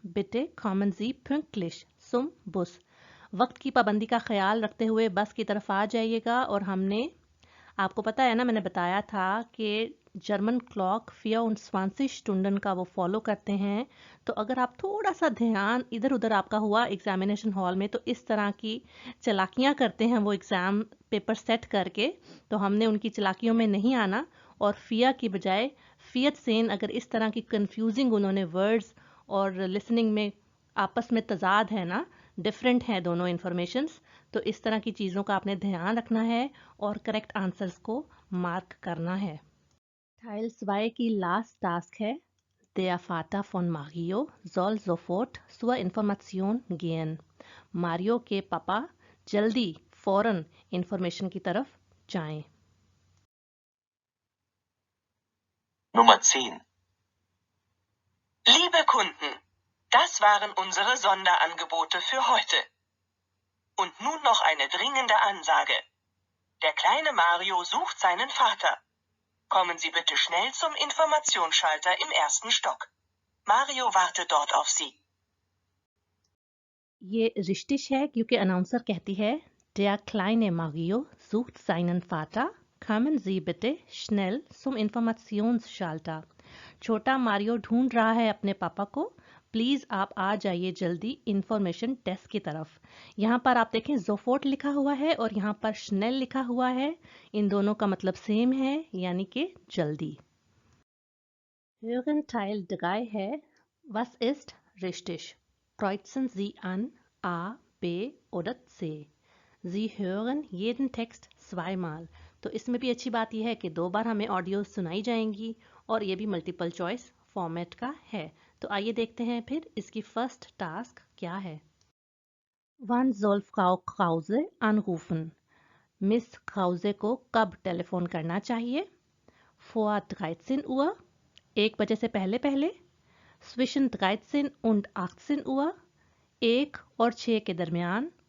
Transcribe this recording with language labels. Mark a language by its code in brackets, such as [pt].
[de] Bitte kommen Sie pünktlich zum Bus। [hi] वक्त की पाबंदी का ख्याल रखते हुए बस की तरफ आ जाइएगा। और हमने आपको पता है ना, मैंने बताया था कि जर्मन क्लॉक 24 स्टुंडन का वो फॉलो करते हैं। तो अगर आप थोड़ा सा ध्यान इधर उधर आपका हुआ एग्जामिनेशन हॉल में, तो इस तरह की चलाकियां करते हैं वो एग्ज़ाम पेपर सेट करके, तो हमने उनकी चलाकियों में नहीं आना और फिया की बजाय फियत सेन, अगर इस तरह की कंफ्यूजिंग उन्होंने वर्ड्स और लिसनिंग में आपस में तजाद है ना, डिफरेंट है दोनों इन्फॉर्मेशंस, तो इस तरह की चीज़ों का आपने ध्यान रखना है और करेक्ट आंसर्स को मार्क करना है। [de] Teil 2 [hi] की लास्ट टास्क है [de] Der Vater von Mario soll sofort zur Information gehen। [hi] Mario के पापा जल्दी फौरन इंफॉर्मेशन की तरफ जाएं। [de] Nummer 10. Liebe Kunden, das waren unsere Sonderangebote für heute. Und nun noch eine dringende Ansage. Der kleine Mario sucht seinen Vater. Kommen Sie bitte schnell zum Informationsschalter im ersten Stock. Mario wartet dort auf Sie. [hi] ये रिश्तिश है क्योंकि announcer कहती है [de] Der kleine Mario sucht seinen Vater, kommen Sie bitte schnell zum Informationsschalter। [hi] छोटा Mario ढूंढ रहा है अपने पापा को, प्लीज आप आ जाइए जल्दी इंफॉर्मेशन डेस्क की तरफ। यहाँ पर आप देखें जोफोर्ट लिखा हुआ है और यहाँ पर स्नेल लिखा हुआ है, इन दोनों का मतलब सेम है, यानी कि जल्दी। [de] Hören Teil 3 [hi] है [de] Was ist richtig? Kreuzen Sie an A, B oder C। Sie hören jeden Text zweimal। [hi] तो इसमें भी अच्छी बात यह है कि 2 बार हमें ऑडियो सुनाई जाएंगी और ये भी मल्टीपल चॉइस फॉर्मेट का है। तो आइए देखते हैं फिर इसकी फर्स्ट टास्क क्या है। [de] Wann soll Frau Krause anrufen? [hi] Miss क्राउजे को कब टेलीफोन करना चाहिए? [de] Vor 13 Uhr, [hi] 1 बजे से पहले पहले। [de] Zwischen 13 und 18 Uhr, [hi] 1 और 6 के दरमियान।